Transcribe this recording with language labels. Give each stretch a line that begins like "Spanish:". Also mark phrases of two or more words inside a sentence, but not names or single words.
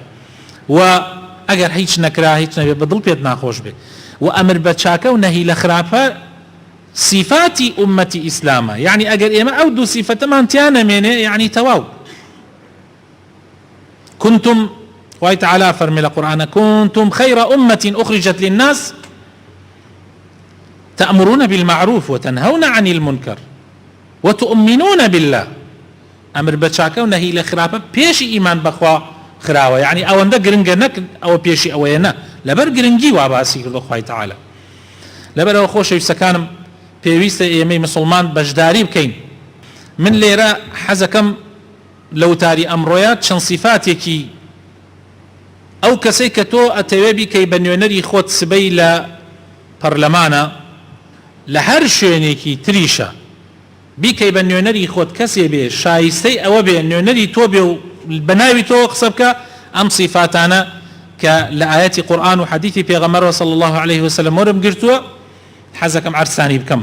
Central Kurdish: و ئەگەر هیچ نەکرا هیچ نەبێ بەدڵ پێت ناخۆش بێ. و ئەمر بە چاکە و نەهی لە خراپە صفاتی ئومەتی ئیسلامە، یعنی ئەگەر ئێمە ئەو دوو صیفەتەمان تیان نەمێنێ یعنی تەواو.
Arabic: كنتم
Central Kurdish: خوای تعالی فەرمێ لە قورئانە
Arabic: كنتم خير أمة أخرجت للناس تأمرون بالمعروف وتنهون عن المنكر وتؤمنون بالله.
Central Kurdish: ئەمر بە چاکە و نەهی لە خراپە پێشی ئیمان بەخوا خراوە، یعنی ئەوەندە گرنگە نەک ئەوە پێشی ئەوەیە نە، لەبەر گرنگی وا باسی کردو خوای تعالی. لەبەرەوە خۆشەویستەکانم پێویستە ئێمەی مسلمان بەشداری بکەین. من لێرە حەزەکەم لەوتاری ئەمڕۆیە چەند صیفاتێکی ئەو کەسەی کە تۆ ئەتەوێ بیکەی بە نوێنەری خۆت سبەی لە پەرلەمانە لە هەر شوێنێکی تریشە بیکەی بە نوێنەری خۆت کەسێ بێ شایستەی ئەوە بێ نوێنەری تۆ بێ و بە ناوی تۆ قسە بکە، ئەم صیفاتانە کە لە ئاەتی قورئان و حەدیثی پێغەمبەر
Arabic: صلی الله عليه وسلم
Central Kurdish: وەرم گرتووە حەزەکەم عرسانی بکەم.